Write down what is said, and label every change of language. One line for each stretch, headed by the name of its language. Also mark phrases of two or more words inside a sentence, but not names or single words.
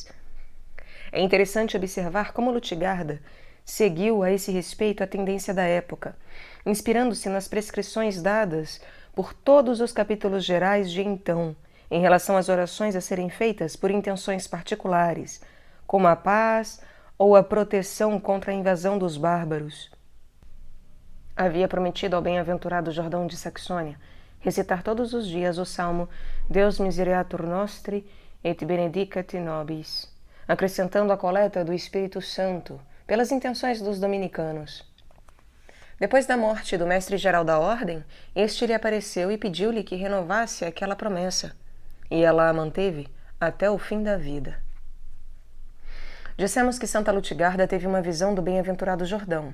Portuguese: É interessante observar como Lutgarda seguiu a esse respeito a tendência da época, inspirando-se nas prescrições dadas por todos os capítulos gerais de então, em relação às orações a serem feitas por intenções particulares, como a paz ou a proteção contra a invasão dos bárbaros. Havia prometido ao bem-aventurado Jordão de Saxônia recitar todos os dias o salmo
Latin: Deus misereatur nostri et benedicat nobis,
Portuguese: acrescentando a coleta do Espírito Santo pelas intenções dos dominicanos. Depois da morte do mestre-geral da ordem, este lhe apareceu e pediu-lhe que renovasse aquela promessa, e ela a manteve até o fim da vida. Dissemos que Santa Lutgarda teve uma visão do bem-aventurado Jordão.